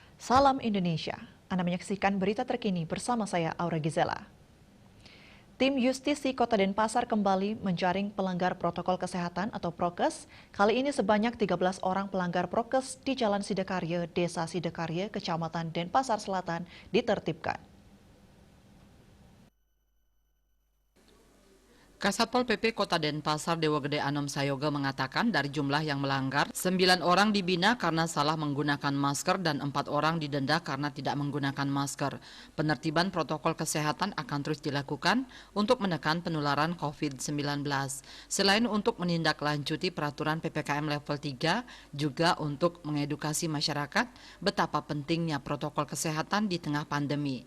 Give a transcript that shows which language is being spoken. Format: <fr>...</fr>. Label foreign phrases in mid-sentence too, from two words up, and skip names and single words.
<id>Salam Indonesia. Anda menyaksikan berita terkini bersama saya Aura Gizela. Tim Justisi Kota Denpasar kembali menjaring pelanggar protokol kesehatan atau prokes. Kali ini sebanyak 13 orang pelanggar prokes di Jalan Sidekarya, Desa Sidekarya, Kecamatan Denpasar Selatan ditertibkan. Kasatpol PP Kota Denpasar Dewa Gede Anom Sayoga mengatakan dari jumlah yang melanggar, 9 orang dibina karena salah menggunakan masker dan 4 orang didenda karena tidak menggunakan masker. Penertiban protokol kesehatan akan terus dilakukan untuk menekan penularan COVID-19. Selain untuk menindaklanjuti peraturan PPKM level 3, juga untuk mengedukasi masyarakat betapa pentingnya protokol kesehatan di tengah pandemi.</id>